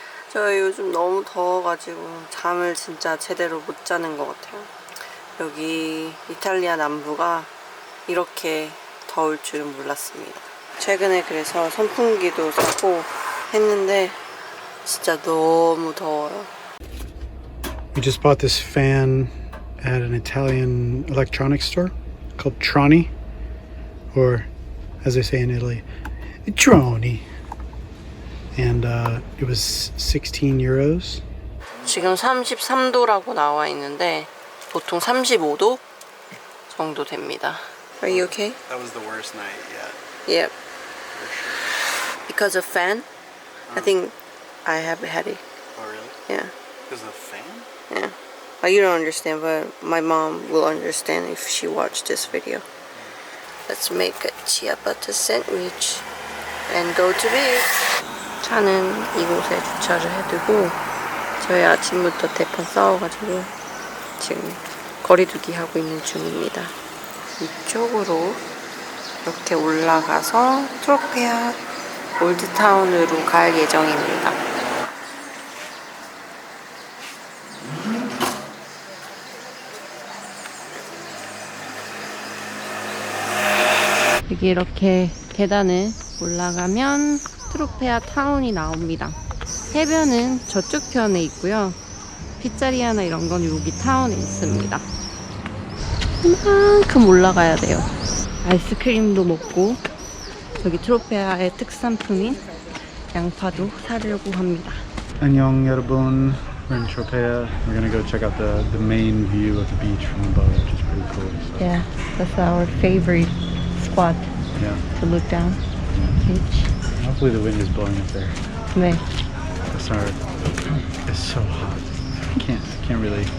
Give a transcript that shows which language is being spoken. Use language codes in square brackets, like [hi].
[ko] 저희 요즘 너무 더워가지고 잠을 진짜 제대로 못 자는 것 같아요. 여기 이탈리아 남부가 이렇게 더울 줄은 몰랐습니다. 최근에 그래서 선풍기도 사고 했는데 진짜 너무 더워요. [en] We just bought this fan at an Italian electronics store called Troni, or as they say in Italy, Troni. And it was 16 euros. [ko] 지금 33도라고 나와 있는데 보통 35도 정도 됩니다. [en] Are you okay? That was the worst night yet. Yep. Because of fan? I think I have a headache. Oh really? Yeah. Because of the fan? Yeah. You don't understand, but my mom will understand if she watched this video. Let's make a ciabatta sandwich and go to bed. [ko] 차는 이곳에 주차를 해두고 저희 아침부터 대판 싸워가지고 지금 거리두기 하고 있는 중입니다. 이쪽으로 이렇게 올라가서 트로페아 올드타운으로 갈 예정입니다. 여기 이렇게 계단을 올라가면 트로페아 타운이 나옵니다. 해변은 저쪽 편에 있고요. 피자리아나 이런 건 여기 타운에 있습니다. 이만큼 올라가야 돼요. 아이스크림도 먹고 여기 트로페아의 특산품인 양파도 사려고 합니다. 안녕 여러분. [en] We're in Tropea. We're gonna go check out the main view of the beach from above, which is pretty cool. So. Yeah, that's our favorite spot. Yeah. To look down. Beach. Hopefully the wind is blowing up there. [ko] 네. [en] Sorry. It's so hot. I can't really.